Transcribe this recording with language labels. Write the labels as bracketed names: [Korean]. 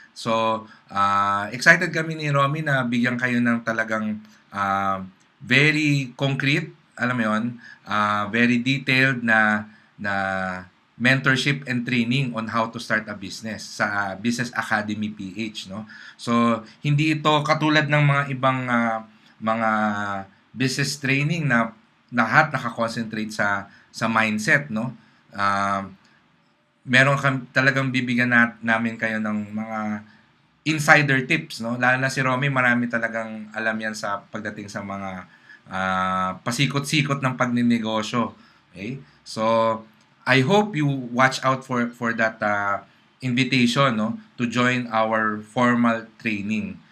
[Filipino] So, excited kami ni Romy na bigyan kayo ng talagang [English] very concrete, [Filipino] alam mo yun, [English] very detailed na mentorship and training on how to start a business sa Business Academy PH, no? [Filipino] So, hindi ito katulad ng mga ibang mga business training na lahat nakakonsentrate sa mindset, no? Meron talagang bibigyan namin kayo ng mga insider tips, no? Lalo na si Romy, marami talagang alam yan sa pagdating sa mga pasikot-sikot ng pagninegosyo. Okay? [English] So, I hope you watch out for that invitation, no, to join our formal training.